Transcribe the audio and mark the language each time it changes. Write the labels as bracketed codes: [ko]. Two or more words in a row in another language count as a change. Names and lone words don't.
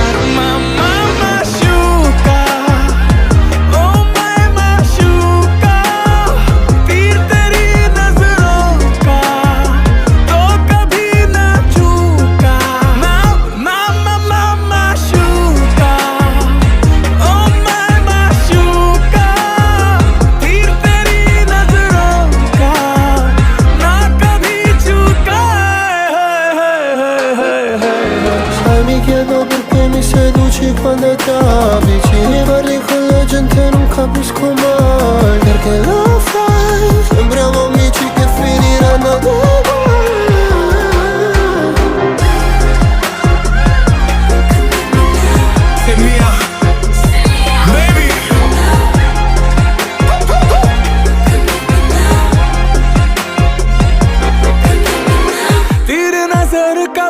[hi] मामा माशूका, ओ मैं माशूका, तीर तेरी नजरों का तो कभी ना चूका। मामा माशूका, ओ मैं माशूका, तीर तेरी नजरों का ना कभी चूका। [it] Sai, mi chiedo perché mi seduci quando ti avvicini, parli con la gente e non capisco mai perché lo fai. Sembriamo amici che finiranno uguali. [en] Hit me up, baby. [hi] तेरे नजर